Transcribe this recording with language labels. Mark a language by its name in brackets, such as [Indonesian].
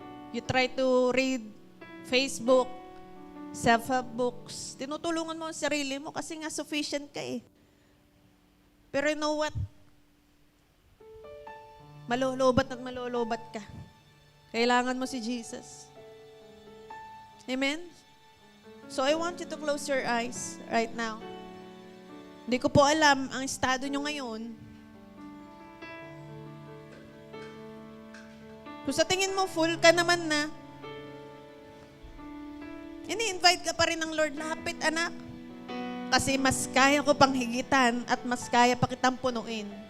[English] You try to read Facebook, self-help books. [Filipino] Tinutulungan mo ang sarili mo kasi nga sufficient ka eh. [English] Pero you know what? [Filipino] Malulubat at malulubat ka. Kailangan mo si Jesus. Amen? [English] So I want you to close your eyes right now. [Filipino] Hindi ko po alam ang estado nyo ngayon. Kung sa tingin mo, full ka naman na, ini-invite ka pa rin ng Lord, lapit anak. Kasi mas kaya ko pang higitan at mas kaya pa kitang punuin.